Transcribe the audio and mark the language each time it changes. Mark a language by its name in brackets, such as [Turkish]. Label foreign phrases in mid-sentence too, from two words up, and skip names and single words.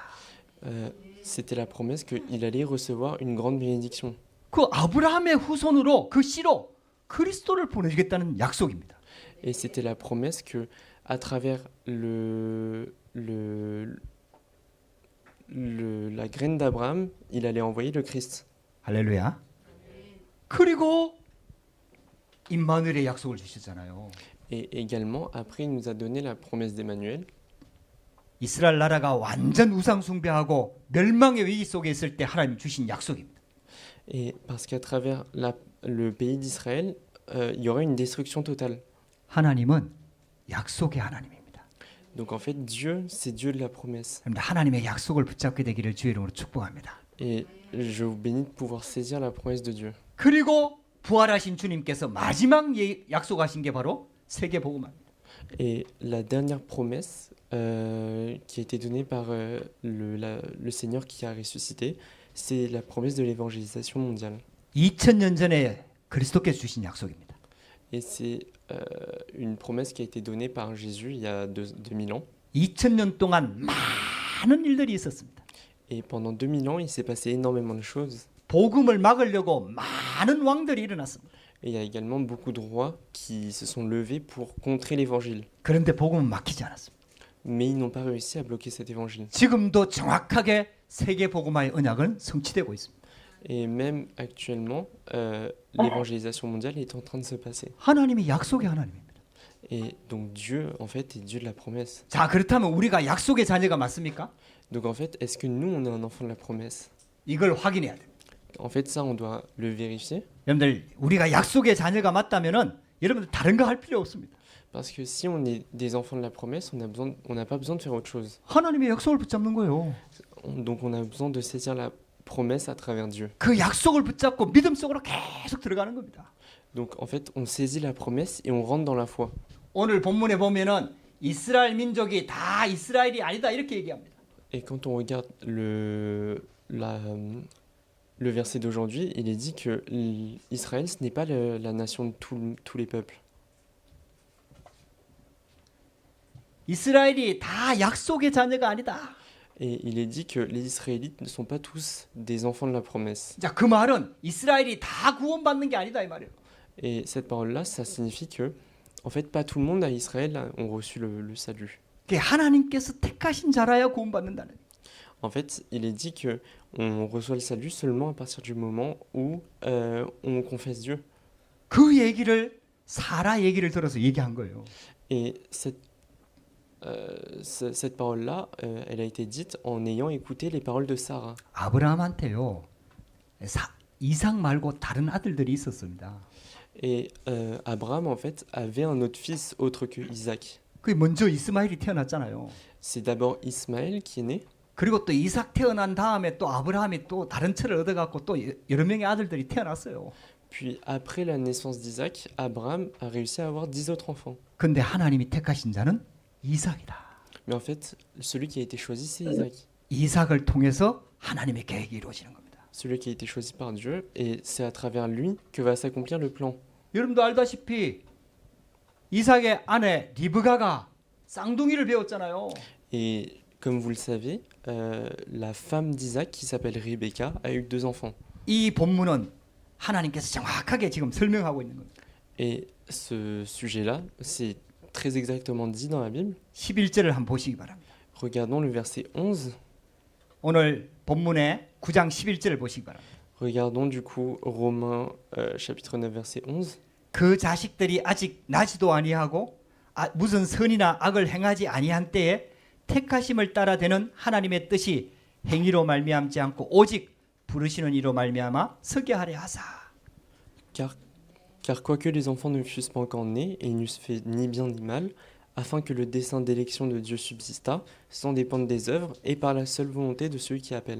[French] C'était la promesse qu'il allait recevoir une grande bénédiction. [Korean] 그 아브라함의 후손으로 그 씨로 그리스도를 보내주겠다는 약속입니다. [French] Et c'était la promesse que à travers la graine d'Abraham, il allait envoyer le Christ. [Korean] 할렐루야. 그리고 임마누엘의 약속을 주셨잖아요. [French] Et également, après, il nous a donné la promesse d'Emmanuel. [Korean] 이스라엘 나라가 완전 우상 숭배하고 멸망의 위기 속에 있을 때 하나님 주신 약속입니다. [French] Et parce qu'à travers le pays d'Israël, il y aurait une destruction totale. [Korean] 하나님은 약속의 하나님입니다. [French] Donc en fait, Dieu, c'est Dieu de la promesse. [Korean] 그런데 하나님의 약속을 붙잡게 되기를 주의 이름으로 축복합니다. [French] Et je vous bénis de pouvoir saisir la promesse de Dieu. [Korean] 그리고 부활하신 주님께서 마지막 약속하신 게 바로 세계 복음화입니다. [French] Et la dernière promesse qui a été donnée par le Seigneur qui a ressuscité, c'est la promesse de l'évangélisation mondiale. [Korean] 2000년 전에 그리스도께서 주신 약속입니다. [French] Et c'est une promesse qui a été donnée par Jésus il y a 2000 ans. [Korean] 2000년 동안 많은 일들이 있었습니다. [French] Et pendant 2000 ans, il s'est passé énormément de choses. [Korean] 복음을 막으려고 많은 왕들이 일어났습니다. [French] Et il y a également beaucoup de rois qui se sont levés pour contrer l'évangile. [Korean] 그런데 복음은 막히지 않았습니다. [French] Mais ils n'ont pas réussi à bloquer cet évangile. [Korean] 지금도 정확하게 세계 복음화의 언약은 성취되고 있습니다. [French] Et même actuellement, l'évangélisation mondiale est en train de se passer. [Korean] 하나님이 약속의 하나님입니다. [French] Et donc Dieu, en fait, est Dieu de la promesse. [Korean] 자, 그렇다면 우리가 약속의 자녀가 맞습니까? [French] Donc en fait, est-ce que nous, on est un enfant de la promesse? [Korean] 이걸 확인해야 돼요. [French] En fait, ça, on doit le vérifier. [Korean] 여러분들, 우리가 약속의 자녀가 맞다면은 여러분들 다른 거 할 필요 없습니다. [French] Parce que si on est des enfants de la promesse, on n'a pas besoin de faire autre chose. [Korean] 하나님의 약속을 붙잡는 거예요. [French] Donc on a besoin de saisir la promesse à travers Dieu. [Korean] 그 약속을 붙잡고 믿음 속으로 계속 들어가는 겁니다. [French] Donc en fait, on saisit la promesse et on rentre dans la foi. [Korean] 오늘 본문에 보면은 이스라엘 민족이 다 이스라엘이 아니다 이렇게 얘기합니다. [French] Et quand on regarde le verset d'aujourd'hui, il est dit que Israël, ce n'est pas la nation de tous les peuples. [Korean] 이스라엘이 다 약속의 자녀가 아니다. [French] Et il est dit que les Israélites ne sont pas tous des enfants de la promesse. [Korean] 자, 그 말은 이스라엘이 다 구원받는 게 아니다 이 말이에요. [French] Et cette parole-là, ça signifie que, en fait, pas tout le monde à Israël ont reçu le salut. [Korean] 그게 하나님께서 택하신 자라야 구원받는다는. [French] En fait, il est dit que on reçoit le salut seulement à partir du moment où on confesse Dieu. [Korean] 그 얘기를 사라 얘기를 들어서 얘기한 거예요. [French] Et cette parole-là, elle a été dite en ayant écouté les paroles de Sarah. [Korean] 아브라함한테요. 이삭 말고 다른 아들들이 있었습니다. [French] Et Abraham, en fait, avait un autre fils autre que Isaac. [Korean] 그 먼저 이스마엘이 태어났잖아요. [French] C'est d'abord Ismaël qui est né. [Korean] 그리고 또 이삭 태어난 다음에 또 아브라함이 또 다른 철을 얻어갖고 또 여러 명의 아들들이 태어났어요. [French] Puis après la naissance d'Isaac, Abraham a réussi à avoir 10 autres enfants. [Korean] 근데 하나님이 택하신 자는 이삭이다. [French] Mais en fait, celui qui a été choisi, c'est Isaac. [Korean] 이삭을 통해서 하나님의 계획이 이루어지는 겁니다. [French] Celui qui a été choisi par Dieu, et c'est à travers lui que va s'accomplir le plan. [Korean] 여러분도 알다시피 이삭의 아내 리브가가 쌍둥이를 배웠잖아요. [French] Et comme vous le savez, la femme d'Isaac, qui s'appelle Rebecca, a eu 2 enfants. [Korean] 이 본문은 하나님께서 정확하게 지금 설명하고 있는 겁니다. [French] Et ce sujet-là, c'est très exactement dit dans la Bible. [Korean] 11절을 한번 보시기 바랍니다. [French] Regardons le verset 11. [Korean] 오늘 본문의 9장 11절을 보시기 바랍니다. [French] Regardons du coup Romains chapitre 9 verset 11. [Korean] 그 자식들이 아직 나지도 아니하고 무슨 선이나 악을 행하지 아니한 때에 택하심을 따라 되는 하나님의 뜻이 행위로 말미암지 않고 오직 부르시는 이로 말미암아 서게 하려 하사. [French] Car quoique les enfants ne fussent pas encore nés et ils n'eussent fait ni bien ni mal, afin que le dessein d'élection de Dieu subsistât, sans dépendre des œuvres et par la seule volonté de celui qui appelle.